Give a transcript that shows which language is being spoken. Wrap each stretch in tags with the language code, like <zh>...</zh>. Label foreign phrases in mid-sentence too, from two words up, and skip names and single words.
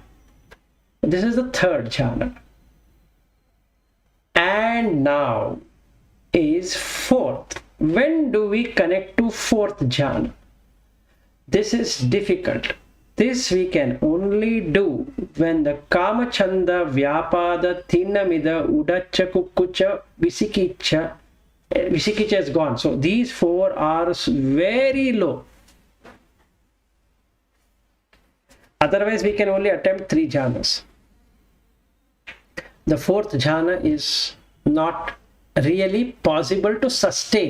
<en>This is the third jhana. And now is fourth. When do we connect to fourth jhana? This is difficult. This we can only do when the</en> <pi>kama chanda vyapada thinnamida udacha kukkucha visikicha</pi> <en>is gone. So these four are very low. Otherwise we can only attempt three jhanas. The fourth jhana is not really possible to sustain.</en>